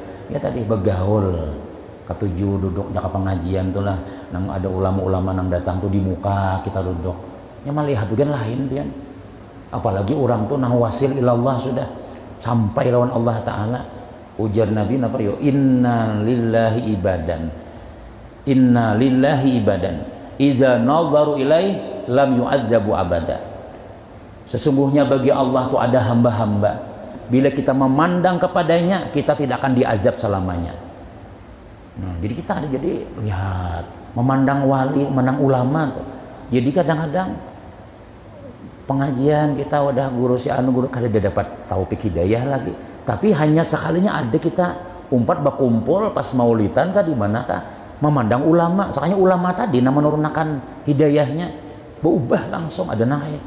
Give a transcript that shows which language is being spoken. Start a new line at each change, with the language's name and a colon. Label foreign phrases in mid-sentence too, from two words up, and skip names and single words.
Banjar: Ya tadi begaul, ketujuh duduk jaka pengajian tuh lah, nang ada ulama-ulama nang datang tuh di muka kita duduk. Ya melihat bagian lain pian. Apalagi orang tuh nang
Arabic: واصل إلى الله
Banjar: sudah sampai lawan Allah Ta'ala. Ujar Nabi apa yo?
Arabic: إن لله عبادا. إن لله عبادا. إذا نظروا إليه لم يعذبوا أبدا.
Indonesian: Sesungguhnya bagi Allah tuh ada hamba-hamba. Bila kita memandang kepadanya, kita tidak akan diazab selamanya.
Banjar: Nah, jadi kita ada jadi lihat memandang wali, memandang ulama tuh. Jadi kadang-kadang pengajian kita udah guru si anu guru kada dapat taufik hidayah lagi. Tapi hanya sekalinya ada kita umpat berkumpul pas maulidan kah di mana kah memandang ulama. Soalnya ulama tadi nama menurunkan hidayahnya berubah langsung ada nang itu.